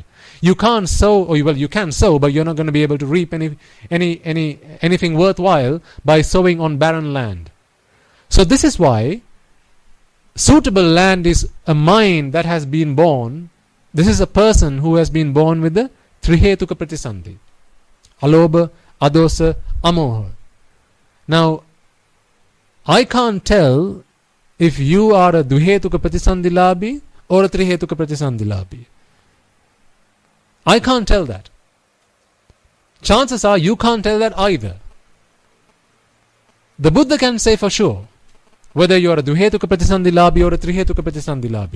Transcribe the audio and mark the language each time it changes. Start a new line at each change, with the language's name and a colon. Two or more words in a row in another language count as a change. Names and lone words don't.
English: You can't sow, or you can sow, but you're not going to be able to reap anything worthwhile by sowing on barren land. So this is why suitable land is a mind that has been born. This is a person who has been born with the
Pali: trihetuka pratisandhi. Alobha, adosa, amoha.
English: Now, I can't tell if you are a
Pali: dvihetuka pratisandilabhi
English: or a
Pali: trihetuka pratisandilabhi.
English: I can't tell that. Chances are you can't tell that either. The Buddha can say for sure whether you are a
Pali: dvihetuka pratisandilabhi
English: or a
Pali: trihetuka pratisandilabhi.